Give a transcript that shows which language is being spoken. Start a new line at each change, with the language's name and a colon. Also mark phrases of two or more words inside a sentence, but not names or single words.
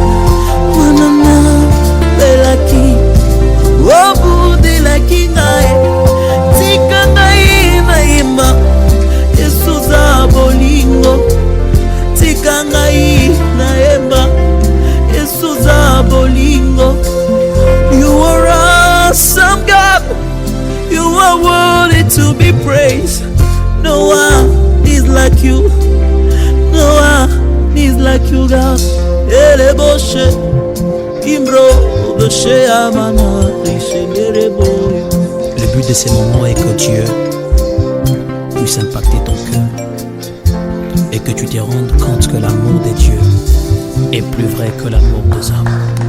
Lingala: Wanana belaki obudelaki ngai. Tika ngai nayemba esuza bolingo. Tika ngai nayemba esuza bolingo.
English: You are awesome, God. You are worthy to be praised. No one is like you. No one is like you, God. Ele boshe imbro boshe amana rishenderebo.
French: Le but de ces moments est que Dieu puisse impacter ton cœur et que tu te rendes compte que l'amour de Dieu est plus vrai que l'amour des hommes.